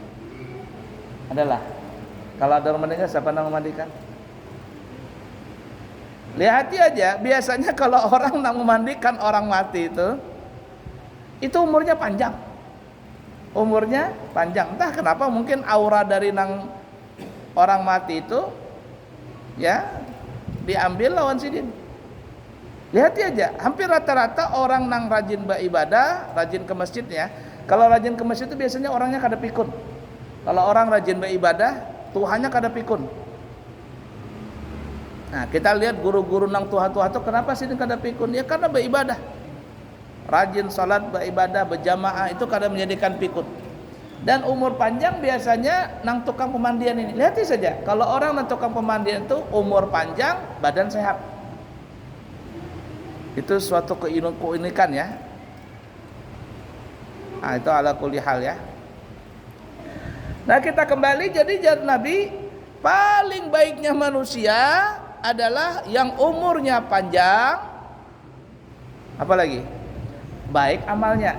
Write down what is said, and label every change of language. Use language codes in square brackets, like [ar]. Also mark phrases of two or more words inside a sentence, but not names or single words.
[id] Adalah. Kalau ada orang meninggal, siapa yang memandikan? Lihat aja, biasanya kalau orang yang memandikan orang mati itu umurnya panjang. Umurnya panjang. Entah kenapa, mungkin aura dari nang orang mati itu ya diambil lawan sidin. Lihat aja, hampir rata-rata orang nang rajin beribadah, rajin ke masjidnya. Kalau rajin ke masjid itu biasanya orangnya kada pikun. Kalau orang rajin beribadah, Tuhannya kada pikun. Nah, kita lihat guru-guru nang tuha-tuha itu kenapa sih kada pikun? Ya karena beribadah. Rajin salat, beribadah, berjamaah itu kada menjadikan pikun. Dan umur panjang biasanya nang tukang pemandian ini. Lihat saja, kalau orang nang tukang pemandian itu umur panjang, badan sehat. Itu suatu keunikan ya. Nah, itu [ar] على كل حال [id] ya. Nah, kita kembali, jadi jar Nabi, paling baiknya manusia adalah yang umurnya panjang, apalagi baik amalnya.